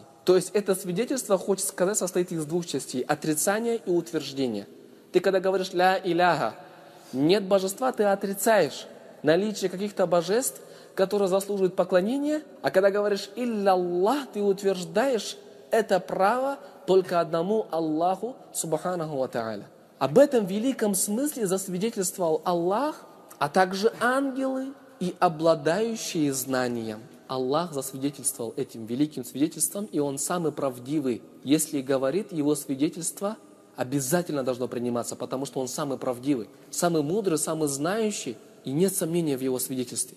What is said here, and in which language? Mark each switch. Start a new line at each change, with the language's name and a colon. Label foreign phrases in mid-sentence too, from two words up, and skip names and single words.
Russian: То есть это свидетельство, хочет сказать, состоит из двух частей – отрицания и утверждения. Ты когда говоришь
Arabic: «لا إله»,
Russian: нет божества, ты отрицаешь наличие каких-то божеств, которые заслуживают поклонения, а когда говоришь
Arabic: «إلا الله»,
Russian: ты утверждаешь это право только одному Аллаху,
Arabic: سبحانه وتعالى.
Russian: Об этом великом смысле засвидетельствовал Аллах, а также ангелы и обладающие знанием. Аллах засвидетельствовал этим великим свидетельством, и Он самый правдивый. Если говорит, Его свидетельство обязательно должно приниматься, потому что Он самый правдивый, самый мудрый, самый знающий, и нет сомнения в Его свидетельстве.